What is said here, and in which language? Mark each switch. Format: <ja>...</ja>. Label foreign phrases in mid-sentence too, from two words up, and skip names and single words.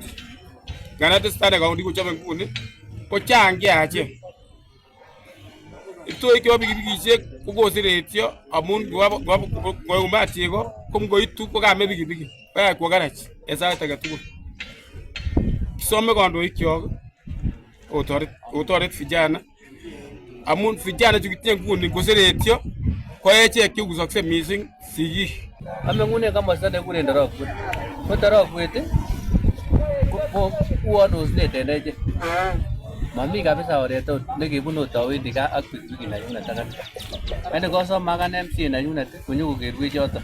<kln>Ngana tesetai county kochobe nguni ko chang cheyachen. Itoi kyo pikipikisiek kokoseretyo amun ngoyumat chego ko ngoitu ko kame pikipiki. Kaya kwo garage en sait age tugul. Kisome kandoikyok otoret vijana amun vijana chukitinye nguni koseretyo ko echek chekusokse mising sigik. Ameng'une komosta nekikuren Ndorokwet. Ko Ndorokwet ko uon osnet en echek. Mami kabisa oret nekebunu tawendi gaa ak pikipiki nenyunet ak ane kosom akane MCA nenyunet konyokokerwech choto.</kln>